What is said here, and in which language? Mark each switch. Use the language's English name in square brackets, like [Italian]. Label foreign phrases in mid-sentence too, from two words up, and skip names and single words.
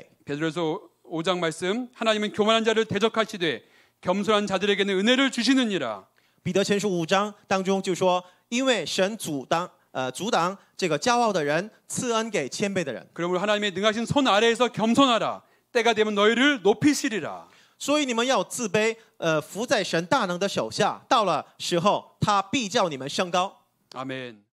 [Korean] 베드로서 5장 말씀, 하나님은 교만한 자를 대적하시되 겸손한 자들에게는 은혜를 주시느니라. [Chinese] 彼得前书5章当中就说，因为神阻挡这个骄傲的人，赐恩给谦卑的人。 [Korean] 그러므로 하나님의 능하신 손 아래에서 겸손하라. 때가 되면 너희를 높이시리라. [Chinese] 所以你们要自卑，服在神大能的手下，到了时候，他必叫你们升高。 [Korean] 아멘.